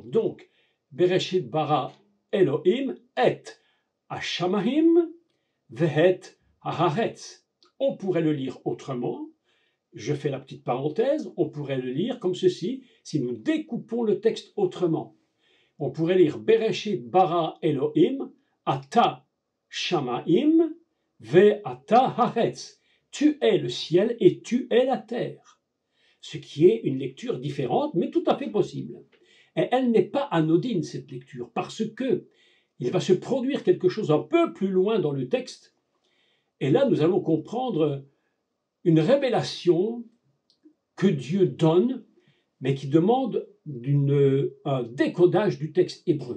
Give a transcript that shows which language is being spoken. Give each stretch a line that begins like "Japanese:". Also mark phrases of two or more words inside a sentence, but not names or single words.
Hebrew: Donc, בראשית ברא אלהים את השמים ואת הארץ.
French: On pourrait le lire autrement. Je fais la petite parenthèse. On pourrait le lire comme ceci, si nous découpons le texte autrement. On pourrait lire
Hebrew: בראשית ברא אלהים אתה שמים ואתה הארץ.
French: Tu es le ciel et tu es la terre. Ce qui est une lecture différente, mais tout à fait possible. Et elle n'est pas anodine, cette lecture, parce que il va se produire quelque chose un peu plus loin dans le texte. Et là, nous allons comprendre une révélation que Dieu donne, mais qui demande un décodage du texte hébreu.